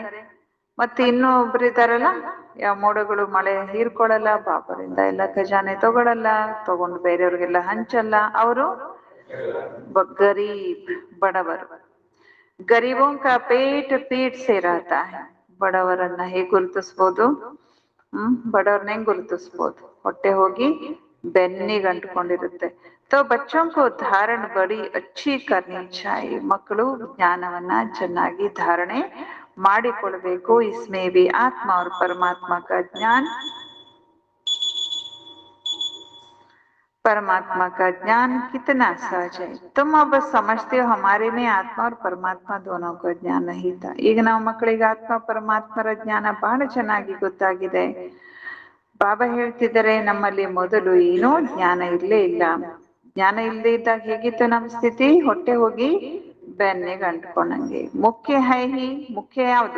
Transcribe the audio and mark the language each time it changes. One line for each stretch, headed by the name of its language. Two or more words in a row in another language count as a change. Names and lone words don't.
Kannada: ಮತ್ತೆ ಇನ್ನೂ ಒಬ್ರು ಇದಾರಲ್ಲ, ಯಾವ ಮೋಡಗಳು ಮಳೆ ಹೀರ್ಕೊಳ್ಳಲ್ಲ, ಬಾಬರಿಂದ ಎಲ್ಲ ಖಜಾನೆ ತಗೊಳಲ್ಲ, ತಗೊಂಡು ಬೇರೆಯವ್ರಿಗೆಲ್ಲ ಹಂಚಲ್ಲ. ಅವರು ಗರೀಬ್, ಬಡವರು.
Hindi: गरीबों का पेट पीठ से रहता है.
Kannada: ಬಡವರನ್ನ ಹೇಗ್ ಗುರುತಿಸ್ಬೋದು? ಬಡವ್ರನ್ನ ಹೆಂಗ್ ಗುರುತಿಸ್ಬೋದು? ಹೊಟ್ಟೆ ಹೋಗಿ ಬೆನ್ನಿಗೆ ಅಂಟ್ಕೊಂಡಿರುತ್ತೆ.
Hindi: तो बच्चों को धारण बड़ी अच्छी करनी चाहिए.
Kannada: ಮಕ್ಕಳು ಜ್ಞಾನವನ್ನ ಚೆನ್ನಾಗಿ ಧಾರಣೆ ಮಾಡಿಕೊಳ್ಬೇಕು.
Hindi: इसमें भी आत्मा और परमात्मा का ज्ञान, परमात्मा का ज्ञान कितना सहज है. तुम अब समझते हो हमारे में आत्मा और परमात्मा दोनों का ज्ञान नहीं था.
Kannada: ಈಗ ನಾವು ಮಕ್ಕಳಿಗೆ ಆತ್ಮ ಪರಮಾತ್ಮರ ಜ್ಞಾನ ಬಹಳ ಚೆನ್ನಾಗಿ ಗೊತ್ತಾಗಿದೆ. ಬಾಬಾ ಹೇಳ್ತಿದ್ದಾರೆ, ನಮ್ಮಲ್ಲಿ ಮೊದಲು ಏನೋ ಜ್ಞಾನ ಇರ್ಲೇ ಇಲ್ಲ. ಜ್ಞಾನ ಇಲ್ಲದೆ ಇದ್ದಾಗ ಹೇಗಿತ್ತು ನಮ್ಮ ಸ್ಥಿತಿ? ಹೊಟ್ಟೆ ಹೋಗಿ ಬೆನ್ನಿಗೆ ಅಂಟ್ಕೊಂಡಂಗೆ. ಮುಖ್ಯ ಹೈಹಿ, ಮುಖ್ಯ ಯಾವುದು?